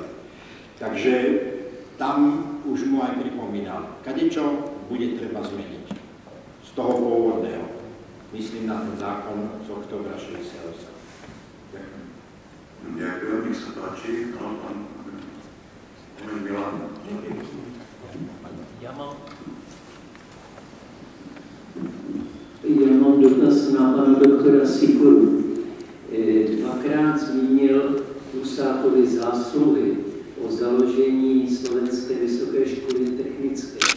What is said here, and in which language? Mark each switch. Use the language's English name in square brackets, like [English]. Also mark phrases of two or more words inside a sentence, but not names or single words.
[Slovak] Takže tam už mu aj pripomínal, kadečo bude treba zmeniť z toho pôvodného. Myslím na ten zákon z októbra 68. Ďakujem, nech sa páči. Pán Milan. [Czech] Já mám dotaz na pana doktora Sikoru. Dvakrát zmínil Husákovy zásluhy o založení Slovenské vysoké školy technické.